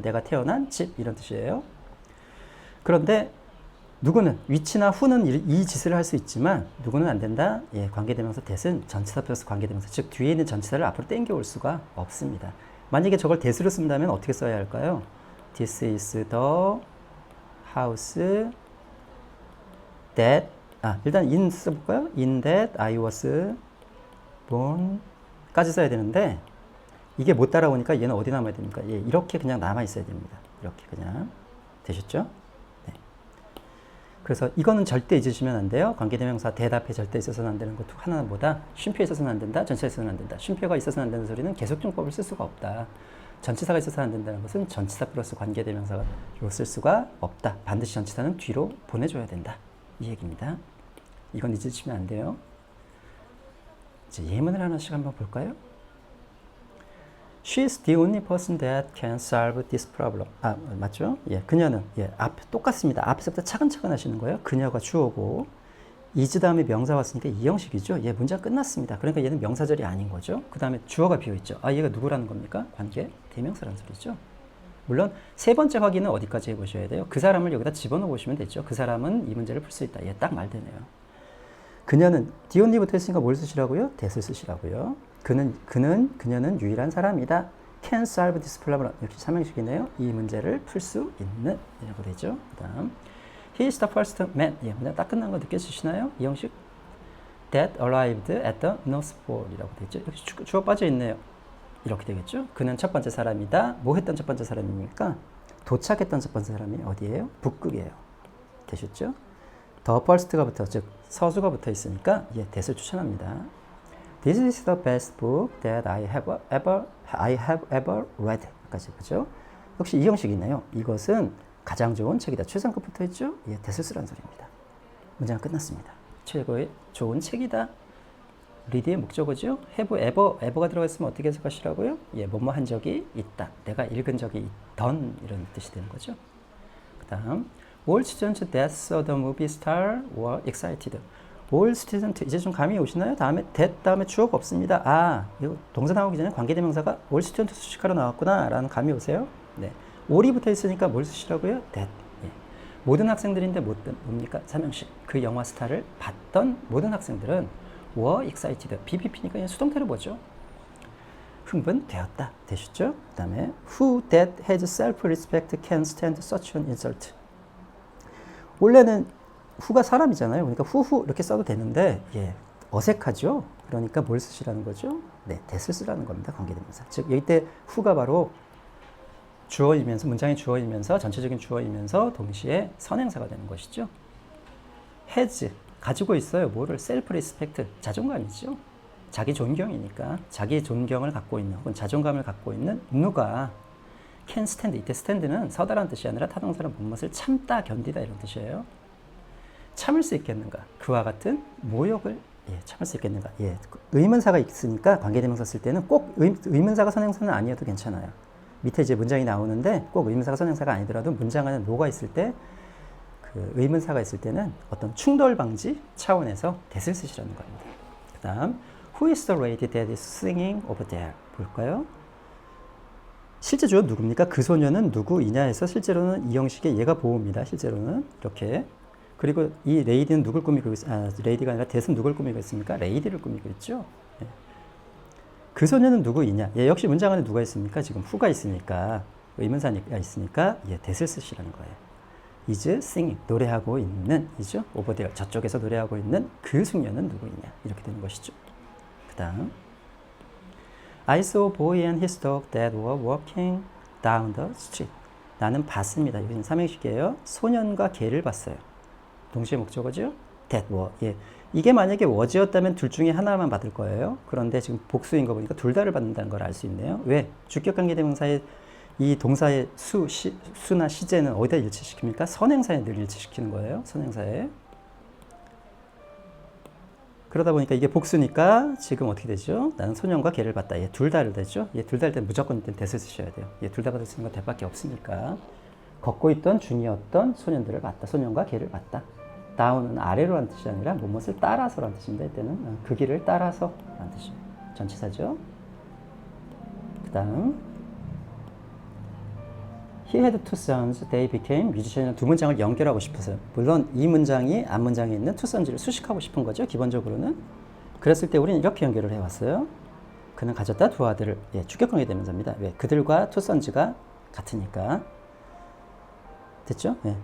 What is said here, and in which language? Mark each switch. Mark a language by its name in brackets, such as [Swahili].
[Korean] 내가 태어난 집, 이런 뜻이에요. 그런데 누구는, 위치나 후는 이 짓을 할 수 있지만 누구는 안 된다? 예, 관계대명사 that은 전치사 플러스 관계대명사, 즉 뒤에 있는 전치사를 앞으로 당겨올 수가 없습니다. 만약에 저걸 that으로 쓴다면 어떻게 써야 할까요? [English] This is the house that, [Korean] 일단 [English] in [Korean] 써볼까요? [English] In that I was born [Korean] 까지 써야 되는데 이게 못 따라오니까 얘는 어디 남아야 됩니까? 예, 이렇게 그냥 남아 있어야 됩니다. 이렇게 그냥. 되셨죠? 네. 그래서 이거는 절대 잊으시면 안 돼요. 관계대명사 대답에 절대 있어서는 안 되는 것 하나는 뭐다? 쉼표에 있어서는 안 된다. 전치사에 있어서는 안 된다. 쉼표가 있어서는 안 되는 소리는 계속용법을 쓸 수가 없다. 전치사가 있어서는 안 된다는 것은 전치사 플러스 관계대명사로 쓸 수가 없다. 반드시 전치사는 뒤로 보내줘야 된다. 이 얘기입니다. 이건 잊으시면 안 돼요. 이제 예문을 하나씩 한번 볼까요? [English] She is the only person that can solve this problem. [Korean] 맞죠? 예, 그녀는, 예, 똑같습니다. 앞에서부터 차근차근 하시는 거예요. 그녀가 주어고, is 다음에 명사 왔으니까 이 형식이죠. 예, 문장 끝났습니다. 그러니까 얘는 명사절이 아닌 거죠. 그 다음에 주어가 비어있죠. 얘가 누구라는 겁니까? 관계 대명사라는 소리죠. 물론 세 번째 확인은 어디까지 해보셔야 돼요? 그 사람을 여기다 집어넣어 보시면 되죠. 그 사람은 이 문제를 풀 수 있다. 예, 딱 말되네요. 그녀는 the only부터 했으니까 뭘 쓰시라고요? that을 쓰시라고요. 그녀는 유일한 사람이다. [English] can solve this problem. [Korean] 역시 삼형식이네요. 이 문제를 풀 수 있는 이라고 되죠. 그 다음 [English] he is the first man. [Korean] 예, 문장 딱 끝난 거 느껴지시나요? 이 형식 [English] that arrived at the North Pole [Korean] 이라고 되죠. 역시 주어 빠져 있네요. 이렇게 되겠죠. 그는 첫 번째 사람이다. 뭐 했던 첫 번째 사람입니까? 도착했던 첫 번째 사람이 어디예요? 북극이에요. 되셨죠? the first가 붙어, 즉 서수가 붙어 있으니까 예, that을 추천합니다. [English] This is the best book that I have ever read. [Korean] 까지 보죠. 역시 이 형식이네요. 이것은 가장 좋은 책이다. 최상급 붙어 있죠? 예, that을 쓰라는 소리입니다. 문장은 끝났습니다. 최고의 좋은 책이다. read의 목적어죠. have ever가 들어가 있으면 어떻게 해석하시라고요? 예, 뭐뭐 한 적이 있다. 내가 읽은 적이 있던, 이런 뜻이 되는 거죠. 그 다음 [English] all students that saw the movie star were excited. [Korean] all student, 이제 좀 감이 오시나요? 다음에 that 다음에 주어가 없습니다. 이거 동사 나오기 전에 관계대명사가 all student 수식하러 나왔구나 라는 감이 오세요? 네. all이 붙어 있으니까 뭘 쓰시라고요? that. 예. 모든 학생들인데 뭡니까? 삼형식. 그 영화 스타를 봤던 모든 학생들은 [English] were excited. [Korean] BPP니까 그냥 수동태로 보죠. 흥분되었다. 되셨죠? 그 다음에 [English] who that has self-respect can stand such an insult. [Korean] 원래는 who가 사람이잖아요. 그러니까 who 이렇게 써도 되는데 예, 어색하죠? 그러니까 뭘 쓰시라는 거죠? 네, that을 쓰라는 겁니다. 관계대명사. 즉 여기 때 who가 바로 주어이면서, 문장의 주어이면서, 전체적인 주어이면서 동시에 선행사가 되는 것이죠. has, 가지고 있어요. 뭐를? self-respect, 자존감이죠. 자기 존경이니까 자기 존경을 갖고 있는 혹은 자존감을 갖고 있는 누가 [English] can stand. [Korean] 이때 stand는 서다라는 뜻이 아니라 타동사는 무엇을 참다 견디다 이런 뜻이에요. 참을 수 있겠는가? 그와 같은 모욕을 참을 수 있겠는가? 의문사가 있으니까 관계대명사 쓸 때는 꼭 의문사가 선행사는 아니어도 괜찮아요. 밑에 이제 문장이 나오는데 꼭 의문사가 선행사가 아니더라도 문장 안에 노가 있을 때 그 의문사가 있을 때는 어떤 충돌 방지 차원에서 that을 쓰시라는 겁니다. 그 다음 [English] Who is the lady that is singing over there? [Korean] 볼까요? 실제 주어 누굽니까? 그 소녀는 누구이냐 해서 실제로는 이 형식의 얘가 보호입니다. 실제로는 이렇게. 그리고 이 레이디는 누굴 꾸미고 레이디가 아니라 that은 누굴 꾸미고 있습니까? 레이디를 꾸미고 있죠. 그 소녀는 누구이냐? 역시 문장 안에 누가 있습니까? 지금 who가 있으니까 의문사가 있으니까 that을 쓰시라는 거예요. [English] is singing [Korean] 노래하고 있는 이죠. [English] over there [Korean] 저쪽에서 노래하고 있는 그 숙녀는 누구이냐? 이렇게 되는 것이죠. 그 다음 [English] I saw a boy and his dog that were walking down the street. [Korean] 나는 봤습니다. 이것은 삼행식이에요. 소년과 개를 봤어요. 동시에 목적어죠. [English] that were. [Korean] 이게 만약에 was였다면 둘 중에 하나만 받을 거예요. 그런데 지금 복수인 거 보니까 둘 다를 받는다는 걸 알 수 있네요. 왜? 주격관계대명사의 이 동사의 수나 시제는 어디다 일치시킵니까? 선행사에 늘 일치시키는 거예요. 선행사에. 그러다 보니까 이게 복수니까 지금 어떻게 되죠? 나는 소년과 개를 봤다. 둘 다를 되죠? 둘 다일 때 무조건 that을 쓰셔야 돼요. 둘 다 받을 수 있는 건 that밖에 없으니까. 걷고 있던 중이었던 소년들을 봤다. 소년과 개를 봤다. 다운은 아래로라는 뜻이 아니라 무엇을 따라서라는 뜻입니다. 이때는 그 길을 따라서라는 뜻입니다. 전치사죠. 그 다음 [English] He had two sons. They became musicians. [Korean] 두 문장을 연결하고 싶어서요. 물론 이 문장이 앞 문장에 있는 two sons를 수식하고 싶은 거죠. 기본적으로는. 그랬을 때 우리는 이렇게 연결을 해왔어요. 그는 가졌다 두 아들을. 주격관계 대명사입니다. 왜? 그들과 two sons가 같으니까. 됐죠?